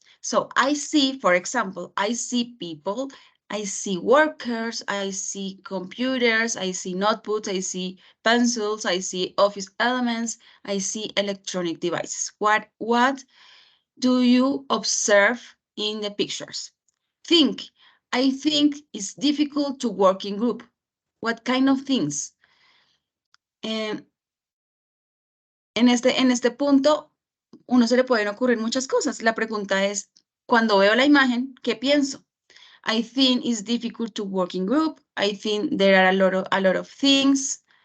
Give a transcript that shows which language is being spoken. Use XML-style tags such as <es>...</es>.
<en>So I see, for example, I see people, I see workers, I see computers, I see notebooks, I see pencils, I see office elements, I see electronic devices. What do you observe in the pictures? Think. I think it's difficult to work in group. What kind of things?</en> <es>Eh, en este punto, uno se le pueden ocurrir muchas cosas. La pregunta es, cuando veo la imagen, ¿qué pienso?</es> <en>I think it's difficult to work in group. I think there are a lot of things.</en>